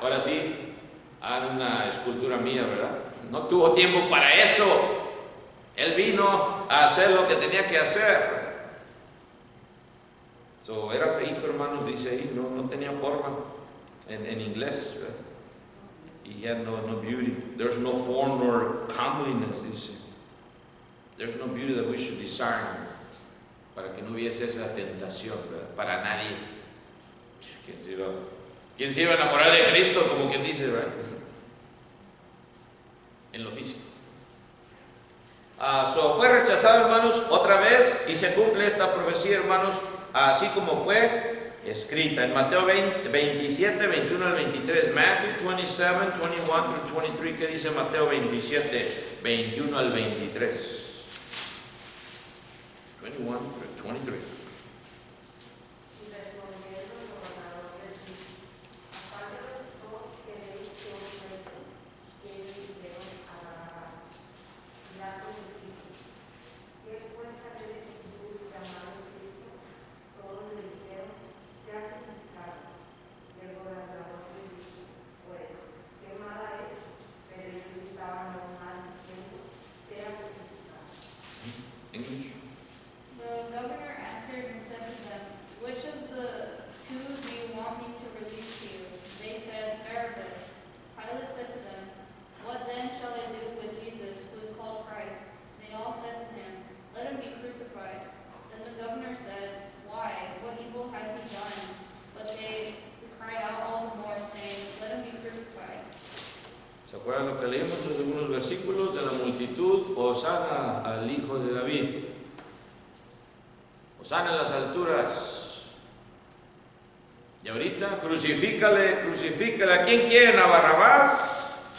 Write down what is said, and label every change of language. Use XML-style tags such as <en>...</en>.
<es>Ahora sí, hagan una escultura mía, ¿verdad? No tuvo tiempo para eso. Él vino a hacer lo que tenía que hacer. Era feíto, hermanos, dice ahí, no tenía forma en inglés. ¿verdad?</es> <en>He had no beauty. There's no form nor comeliness,</en> <es>dice.</es> <en>There's no beauty that we should desire.</en> <es>Para que no hubiese esa tentación, ¿verdad? Para nadie. ¿Quién se iba a enamorar de Cristo? Como quien dice, ¿verdad? En lo físico. Fue rechazado, hermanos, otra vez, y se cumple esta profecía, hermanos, así como fue escrita en Mateo 27, 21 al 23.</es> <en>Matthew 27, 21 through 23.</en> <es>¿Qué dice Mateo 27, 21 al 23?</es> <en>21 through 23.</en> <es>Y respondiendo el gobernador les dijo: aparte de vosotros queréis que os suelte, y ellos dijeron a Barrabás. Pilato les dijo: ¿qué pues haréis de Jesús llamado Cristo? Todos le dijeron: sea crucificado. Y el gobernador les dijo: pues, ¿qué mal ha hecho? Pero ellos estaban aún más diciendo: sea crucificado.</es> <en>English. The governor answered and said to them, which of the two do you want me to release to you? They said, Barabbas. Pilate said to them, what then shall I do with Jesus, who is called Christ? They all said to him, let him be crucified. Then the governor said, why? What evil has he done? But they cried out all the more, saying, let him be crucified.</en> <es>¿Se acuerdan lo que leímos en algunos versículos de la multitud? Hosana al Hijo de David. Hosana en las alturas. Y ahorita, crucifícale. ¿A quién quieren? ¿A Barrabás?</es>